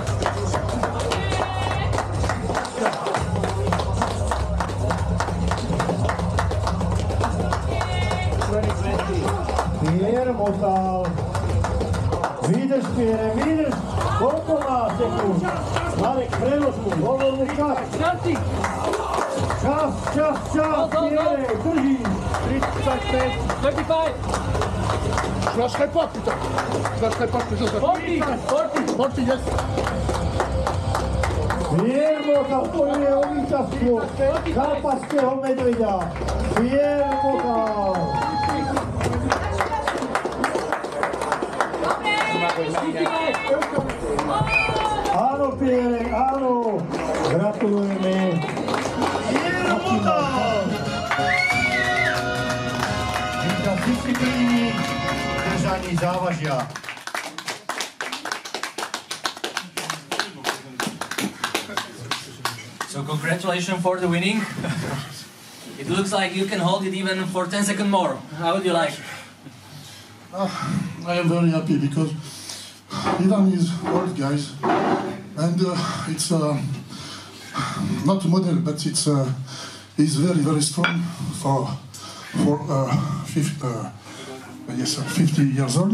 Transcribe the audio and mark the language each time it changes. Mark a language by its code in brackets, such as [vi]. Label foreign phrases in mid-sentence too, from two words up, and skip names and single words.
[sk] Pierre motor! Vydrž Pierre, vydrž! Koľko má sekúnd? Marek, prelož mu, hovor mu čas. Čas, Pierre, drží. 35. 35. [fr] Je lâcherai pas, putain. Je lâcherai pas, que je lâcherai pas. [en] 40, yes. [sk] Pierre Motal bojuje o víťazstvo Karpatského medveďa. Pierre Motal. Áno, Pierre, áno. Gratulujeme. Pierre Motal. Víťaz disciplíny držaní závažia. [en] So congratulations for the winning. It looks like you can hold it even for 10 seconds more. How would you like? I am very happy because Ivan is old, guys, and it's not a model, but it's he's very strong for 50 years old.